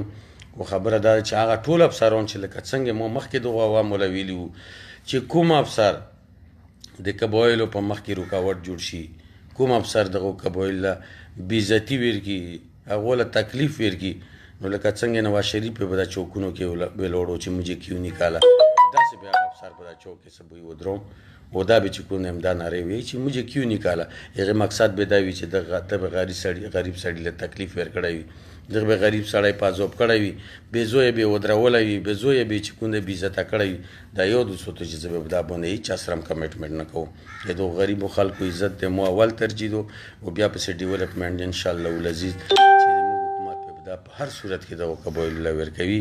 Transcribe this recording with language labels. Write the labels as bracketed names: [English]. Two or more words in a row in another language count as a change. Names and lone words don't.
[Pashto] خو خبره دا ده چې هغه ټول افسران چې لکه څنګه ما مخکې دغو عوامو له ویلي وو چې کوم افسر د قبایلو په مخ کې رکاوټ جوړ شي، کوم افسر دغو قبایل له بېعزتي ورکړي، هغو له تکلیف ورکړي، نو لکه څنګه نواز شریف په دا چوکونو کې ویلوړو چې [Urdu] مجھے کیوں نکالا، [Pashto] داسې به هغه افسر په دا چوک کې څه به ودروم او دا به چې کوم دا نارې وي چې [Urdu] مجھے کیوں نکالا، [Pashto] هغې مقصد به دا وي چې ته به غریب سړي له تکلیف ورکړی وي، دغه به غریب سړی پازوب کړی وي، بې زویه به یې ودرولی وي، بې زویه به یې چې کوم دی بېعزته کړی وي. دا یو د سوتو چې زه به په دا باندې هېچا سره هم کمیټمنټ نه کوم. د دغو غریبو خلکو عزت دی مو اول ترجیح دو او بیا پسې ډیولپمنټ [Arabic] انشاءالله العزیز [Pashto] چې زموږ حکومت به دا په هر صورت کې دغو قبایلو له ورکوي.